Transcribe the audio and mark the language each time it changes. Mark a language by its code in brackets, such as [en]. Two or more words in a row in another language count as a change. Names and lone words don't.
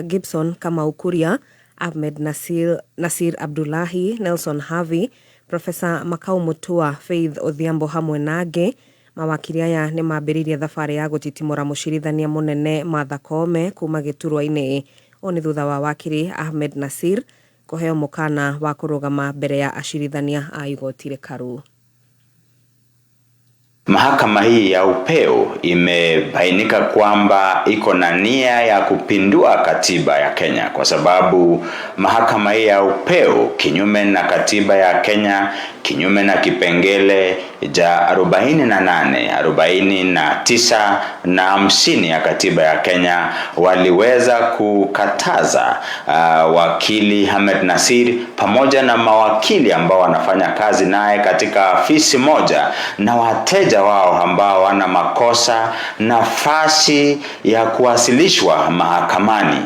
[ki] Gibson Kamau Kuria, Ahmed Nasir Abdullahi, Nelson Havi, Professor Makau Mutua, Faith Odhiambo hamwe na angi. Mawakiri aya ni mambiririe thabari ya gutitimura mucirithania munene Martha Koome kuma giturwa-ini. Oni thutha wa wakiri Ahmed Nasir kuheo mukana wa kurugama mbere ya acirithania a igoti rikaru. [sw] Mahakama hii ya upeo imebainika kwamba iko na nia ya kupindua katiba ya Kenya, kwa sababu mahakama hii ya upeo kinyume na katiba ya Kenya, kinyume na kipengele ja 48, 49 na 50 ya katiba ya Kenya waliweza kukataza wakili Ahmed Nasir pamoja na mawakili ambao wanafanya kazi naye katika afisi moja na wateja wao ambao wana makosa nafasi ya kuwasilishwa mahakamani.